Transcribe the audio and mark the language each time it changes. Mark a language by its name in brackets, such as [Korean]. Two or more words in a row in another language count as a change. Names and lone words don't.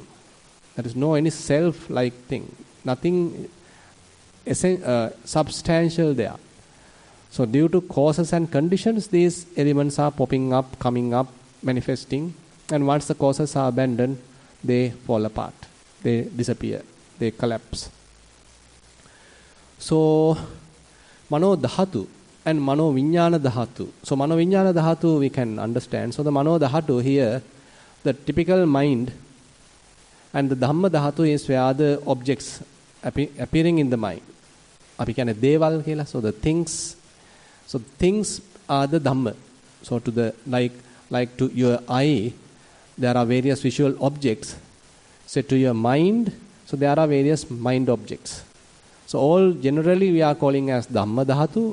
[English] There is no any self-like thing. Nothing substantial there. So due to causes and conditions, these elements are popping up, coming up, manifesting. And once the causes are abandoned, they fall apart. They disappear. They collapse. So, Mano Dhatu and Mano Vijnana Dhatu. So, Mano Vijnana Dhatu we can understand. So, the Mano Dhatu here, the typical mind, and the Dhamma Dhatu is where the objects appearing in the mind. [Sinhala] අපි කියන දේවල් කියලා. [English] So, the things. So, things are the Dhamma. So, to the like to your eye, there are various visual objects set to your mind. So there are various mind objects. So all generally we are calling as Dhamma Dhatu.